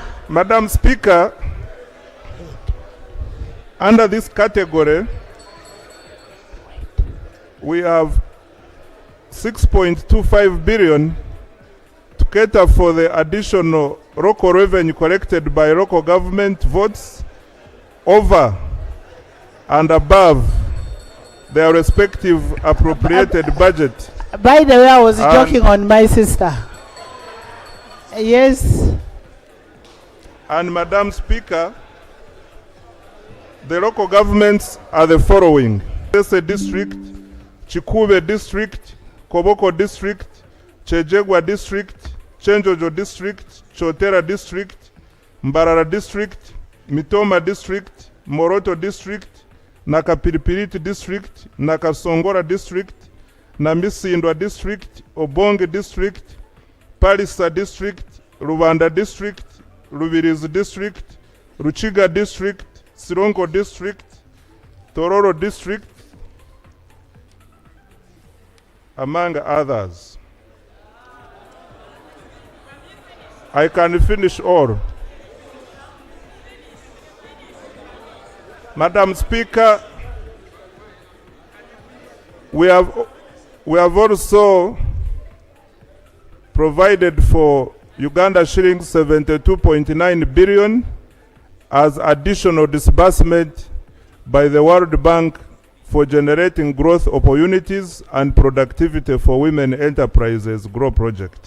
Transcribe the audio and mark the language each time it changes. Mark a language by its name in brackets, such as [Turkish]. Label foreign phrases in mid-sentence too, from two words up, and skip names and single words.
[English] Madam Speaker, under this category, we have 6.25 billion to cater for the additional local revenue collected by local government votes over and above their respective appropriated budget. By the way, I was joking on my sister. Yes. And Madam Speaker, the local governments are the following: Tese District, Chikube District, Koboko District, Chejegwa District, Chenjojo District, Chotera District, Mbarara District, Mitoma District, Moroto District, Nakapiripiriti District, Nakasongora District, Namisindwa District, Obonge District, Palisa District, Rwanda District, Rubirizi District, Ruchiga District, Sironko District, Tororo District, among others. I can finish all. Madam Speaker, we have also provided for Uganda shillings 72.9 billion as additional disbursement by the World Bank for generating growth opportunities and productivity for women enterprises GROW project.